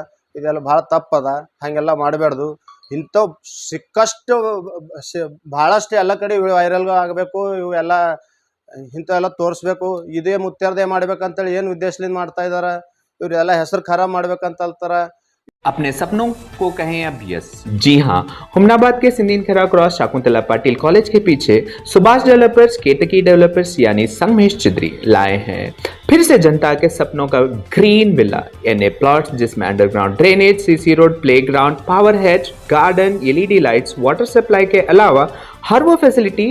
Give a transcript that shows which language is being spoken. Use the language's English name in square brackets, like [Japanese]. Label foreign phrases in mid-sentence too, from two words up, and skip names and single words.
[Kannada] ಇದೆಲ್ಲ ಭಾಳ ತಪ್ಪದ. ಹಾಗೆಲ್ಲ ಮಾಡಬಾರ್ದು. ಇಂಥವು ಸಿಕ್ಕಷ್ಟು ಭಾಳಷ್ಟು ಎಲ್ಲ ಕಡೆ ವೈರಲ್ ಆಗಬೇಕು. ಇವೆಲ್ಲ ಇಂಥವೆಲ್ಲ ತೋರಿಸ್ಬೇಕು. ಇದೇ ಮುತ್ತೇರ್ದೇ ಮಾಡ್ಬೇಕಂತೇಳಿ ಏನು ಉದ್ದೇಶದಿಂದ ಮಾಡ್ತಾ ಇದ್ದಾರೆ. ಇವರೆಲ್ಲ ಹೆಸರು ಖರಾಬ್ ಮಾಡ್ಬೇಕಂತ ಹೇಳ್ತಾರೆ. [Hindi] अपने सपनों को कहें अब यस। जी हाँ, हुमनाबाद के सिंदीन खेरा क्रॉस शाकुंतला पाटिल कॉलेज के पीछे सुभाष डेवलपर्स केतकी डेवलपर्स यानी संगमेश चिद्री लाए हैं फिर से जनता के सपनों का ग्रीन विला यानी प्लॉट्स जिसमें [English] underground drainage, CC road, playground, power hedge, garden, LED lights, water supply [Hindi] के अलावा हर वो फैसिलिटी।